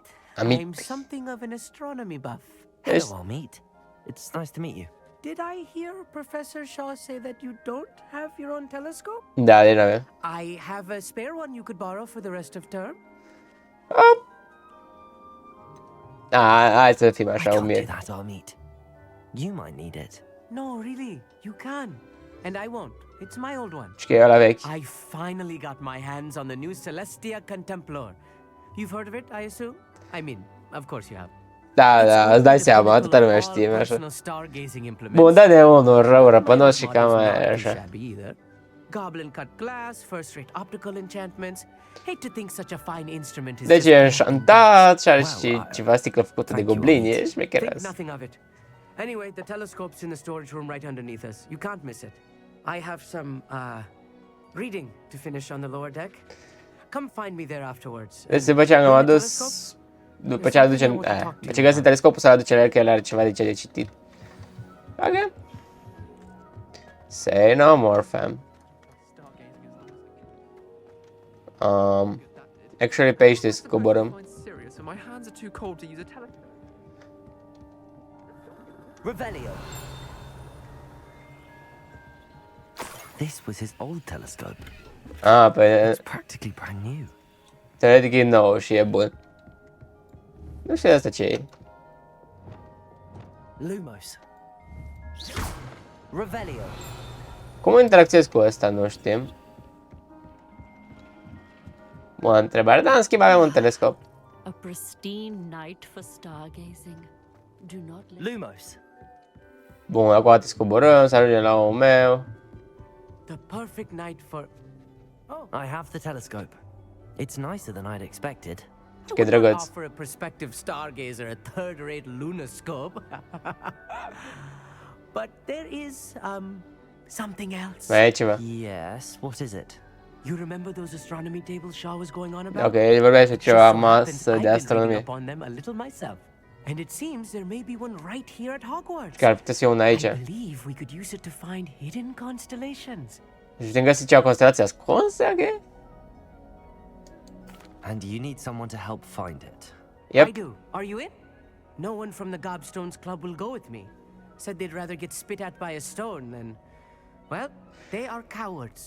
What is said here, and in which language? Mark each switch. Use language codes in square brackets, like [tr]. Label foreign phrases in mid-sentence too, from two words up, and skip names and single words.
[en] Amit. I'm something of an astronomy buff. Yes. Hello, Amit. It's nice to meet you. Did I hear Professor Shaw say that you don't have your own telescope? [ro] Da, de n-avem. [en] I have a spare one you could borrow for the rest of term. [ro] Hai să fim [en] I [ro] așa [en] can't do [ro] umili. [en] that, Amit. You might need it. No, really, you can. And I won't. It's my old one. [ro] Și că e ăla vechi. [en] I finally got my hands on the new Celestia Contemplar. You've heard of it, I assume? I mean, of course you have. [ro] Da, da, îți dai seama, toată lumea știe, așa. Bun, dă-ne unul rău răpănos și cam așa. [en] Goblin cut glass, first-rate optical enchantments. Hate to think such a fine instrument is [ro] Deci [en] just [ro] e înșantat și are [en] Wow, [ro] și ceva sticlă făcută de [en] thank you, [ro] goblini, e [en] Amit. [ro] șmecheras. [en] Think nothing of it. Anyway, the telescope's in the storage room right underneath us. You can't miss it. I have some reading to finish on the lower deck. Come find me there afterwards. [ro] Deci după ce am adus... După ce aducem... După ce găsim telescopul să aduce la el că el are ceva de ce de citit. [en] Ok. Say no more, fam. [ro] Actually pe aici te scoborâm. [en] Revelio. This was his old telescope. [ro] Pe... [en] It's practically brand new. [ro] Teoretic e nou și e bun. Nu știu asta ce e. [en] Lumos. Revelio. [ro] Cum interacționez cu ăsta, nu știm. Bună întrebare, dar în schimb avem un telescop. [en] A pristine night for stargazing. Do not let Lumos. [ro] Bun, acum te scoborâm, să ajungem la omul meu. [en] The perfect night for... I have the telescope. It's nicer than I'd expected. [ro] Ce drăguț. [en] Offer a prospective stargazer a third-rate lunoscope. But there is, something else. [ro] Mai e ceva. [en] Yes, what is it? You remember those astronomy tables Shaw was going on about? [ro] Ok, el vorbea despre [en] Just [ro] ceva [en] so happens [ro] masă [en] I've [ro] de [en] been reading [ro] astronomie. [en] up on them a little myself. And it seems there may be one right here at Hogwarts. [ro] Că ar putea să fie una aici. [en] I believe we could use it to find hidden constellations. [ro] Și putem găsi ceva constelație ascunsă, ok? [en] And you need someone to help find it. Yep. I do. Are you in? No one from the Gobstones Club will go with me. Said they'd rather get spit at by a stone than... Well, they are cowards.